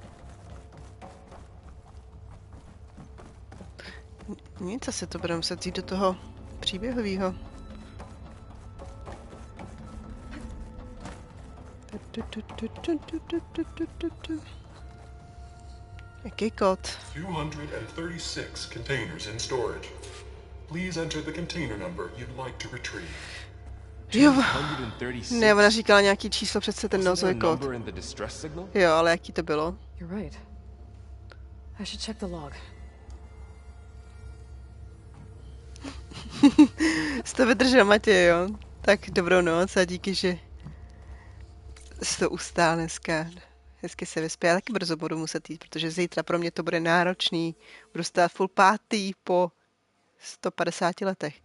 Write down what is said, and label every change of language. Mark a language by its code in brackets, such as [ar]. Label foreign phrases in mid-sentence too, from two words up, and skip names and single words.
[cs] Nic, asi to budeme muset jít do toho příběhového. Jaký kód? [en] 236 containers in storage. Please enter the container number you'd like to retrieve. [cs] Jo, ne, ona říkala nějaký číslo, přece ten nozový kód. Jo, ale jaký to bylo? [en] You're right. I should check the log. [cs] Jsi to vydržel, Matěj, jo? Tak dobrou noc a díky, že jsi to ustál dneska. Hezky se vyspí. Já taky brzo budu muset jít, protože zítra pro mě to bude náročný. Budu stát full pátý po 150 letech.